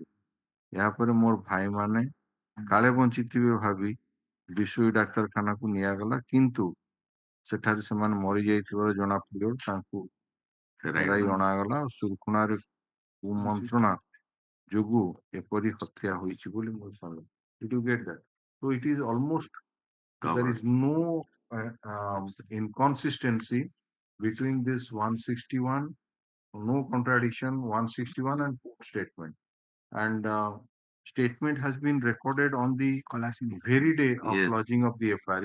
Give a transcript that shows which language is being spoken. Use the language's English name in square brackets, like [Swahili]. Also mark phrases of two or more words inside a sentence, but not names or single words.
[Odia] ଏହାପରେ ମୋର ଭାଇମାନେ କାଳେ ବଞ୍ଚିଥିବେ ଭାବି ବିଶୋଇ ଡାକ୍ତରଖାନାକୁ ନିଆଗଲା, କିନ୍ତୁ ସେଠାରେ ସେମାନେ ମରିଯାଇଥିବାର ଜଣା ପଡ଼ିବାରୁ ତାଙ୍କୁ ଫେରାଇ ଅଣାଗଲା। ସୁରୁଖୁଣାରେ କୁମନ୍ତ୍ରଣା ଯୋଗୁ ଏପରି ହତ୍ୟା ହୋଇଛି ବୋଲି ମୁଁ ଶୁଣିଲି। [English] Did you get that? So it is almost there is no inconsistency between this 161, no contradiction 161 and statement. And statement has been recorded on the very day of lodging of the FIR.